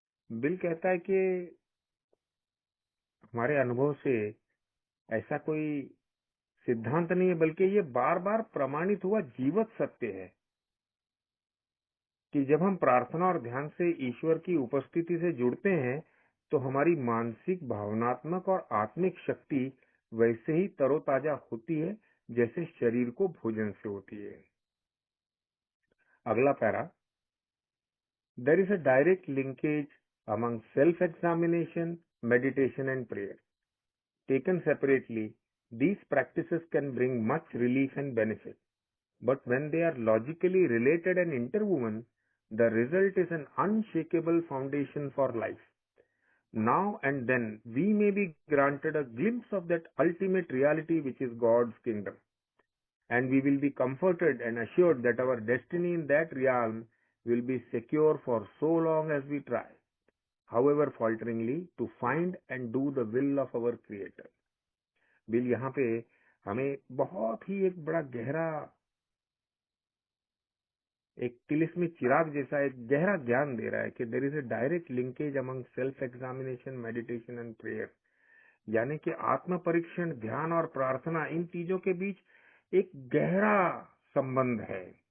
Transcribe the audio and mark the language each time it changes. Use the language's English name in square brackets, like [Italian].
[Hindi] Bill कहता है कि हमारे अनुभव से ऐसा कोई सिद्धांत नहीं है, बल्कि ये बार बार प्रमाणित हुआ जीवत सत्य है कि जब हम प्रार्थना और ध्यान से ईश्वर की उपस्थिति से जुड़ते हैं तो हमारी मानसिक, भावनात्मक और आत्मिक शक्ति वैसे ही तरोताजा होती है जैसे शरीर को भोजन से होती है। अगला para, [English] There is a direct linkage among self examination, meditation and prayer. Taken separately, these practices can bring much relief and benefit, but when they are logically related and interwoven, the result is an unshakable foundation for life. Now and then we may be granted a glimpse of that ultimate reality which is God's kingdom, and we will be comforted and assured that our destiny in that realm will be secure for so long as we try, however falteringly, to find and do the will of our Creator. [Hindi] Bill यहाँ पे हमें बहुत ही एक बड़ा गहरा, एक तिलिस्मी चिराग जैसा एक गहरा ज्ञान दे रहा है कि [English] there is a direct linkage among self examination, meditation and prayer, [Hindi] यानी कि आत्म परीक्षण, ध्यान और प्रार्थना, इन चीजों के बीच एक गहरा संबंध है।